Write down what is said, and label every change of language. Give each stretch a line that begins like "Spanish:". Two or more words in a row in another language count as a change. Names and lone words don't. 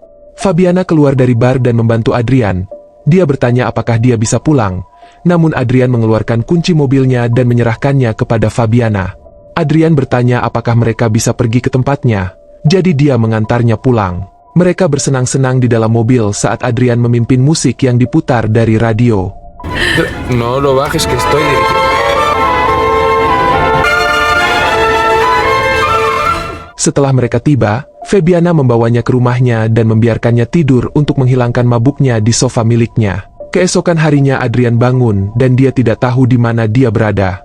Indonesian: Fabiana keluar dari bar dan membantu Adrian. Dia bertanya apakah dia bisa pulang, namun Adrian mengeluarkan kunci mobilnya dan menyerahkannya kepada Fabiana. Adrian bertanya apakah mereka bisa pergi ke tempatnya, jadi dia mengantarnya pulang. Mereka bersenang-senang di dalam mobil saat Adrian memimpin musik yang diputar dari radio.
Spanish: No lo bajes que estoy dirigiendo.
Indonesian: Setelah mereka tiba, Fabiana membawanya ke rumahnya dan membiarkannya tidur untuk menghilangkan mabuknya di sofa miliknya. Keesokan harinya Adrian bangun dan dia tidak tahu di mana dia berada.